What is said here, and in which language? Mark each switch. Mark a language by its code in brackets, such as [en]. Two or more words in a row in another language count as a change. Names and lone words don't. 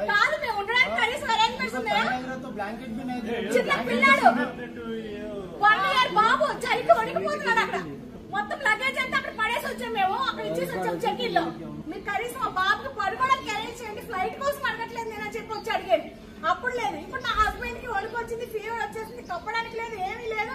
[hi] काल में [te] ఉండడానికి కనీసం అరేంజ్‌మెంట్స్ ఉన్నాయా? [hi] तो ब्लैंकेट भी नहीं दे। [te] చిన్న పిల్లాడు 1 ఇయర్ బాబు చలికి వణికిపోతున్నాడు అక్కడ. మొత్తం లగేజ్ అంతా అక్కడ పడేసి వచ్చాం మేము. అక్కడ ఇచ్చేసి వచ్చాం [en] check in [te] లో. మీరు కనీసం ఆ బాబుకి పడుకోవడానికి అరేంజ్ చేయండి. ఫ్లైట్ కోసం అడగట్లేదు నేను అని చెప్పి వచ్చి అడిగాడు. అప్పుడు లేదు. ఇప్పుడు నా హస్బెండ్ కి వణుకు వచ్చింది, ఫీవర్ వచ్చేసింది, కప్పడానికి లేదు, ఏమీ లేదు.